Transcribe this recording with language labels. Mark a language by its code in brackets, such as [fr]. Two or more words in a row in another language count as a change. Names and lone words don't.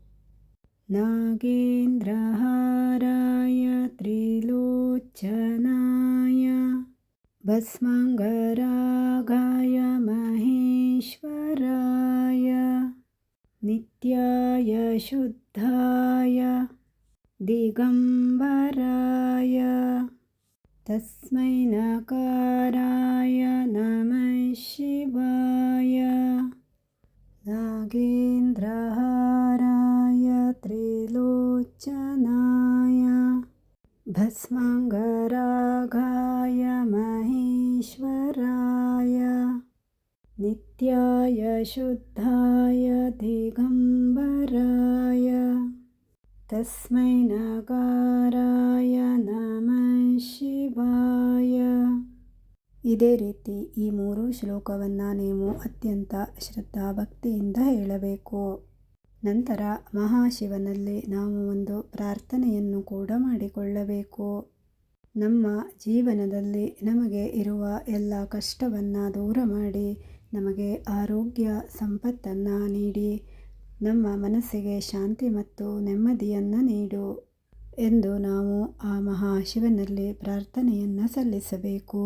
[sa] ನಾಗೇಂದ್ರಹಾರಾಯ ತ್ರಿಲೋಚನಾಯ ಭಸ್ಮಾಂಗರಾಗಾಯ ಮಹೇಶ್ವರಾಯ ನಿತ್ಯಾಯ ಶುದ್ಧಾಯ ದಿಗಂಬರಾಯ ತಸ್ಮೈ ನಕಾರಾಯ ನಮಃ ಶಿವಾಯ. ನಾಗೇಂದ್ರಹಾರಾಯ भस्माङ्गरागाय महेश्वराय नित्याय शुद्धाय दिगम्बराय तस्मै नकाराय नमः ಶಿವಾಯ. [kn] ಇದೇ ರೀತಿ ಈ 3 ಶ್ಲೋಕವನ್ನು ನೀವು ಅತ್ಯಂತ ಶ್ರದ್ಧಾಭಕ್ತಿಯಿಂದ ಹೇಳಬೇಕು. ನಂತರ ಮಹಾಶಿವನಲ್ಲಿ ನಾವು ಒಂದು ಪ್ರಾರ್ಥನೆಯನ್ನು ಕೂಡ ಮಾಡಿಕೊಳ್ಳಬೇಕು. ನಮ್ಮ ಜೀವನದಲ್ಲಿ ನಮಗೆ ಇರುವ ಎಲ್ಲ ಕಷ್ಟವನ್ನು ದೂರ ಮಾಡಿ ನಮಗೆ ಆರೋಗ್ಯ ಸಂಪತ್ತನ್ನು ನೀಡಿ ನಮ್ಮ ಮನಸ್ಸಿಗೆ ಶಾಂತಿ ಮತ್ತು ನೆಮ್ಮದಿಯನ್ನು ನೀಡು ಎಂದು ನಾವು ಆ ಮಹಾಶಿವನಲ್ಲಿ ಪ್ರಾರ್ಥನೆಯನ್ನು ಸಲ್ಲಿಸಬೇಕು.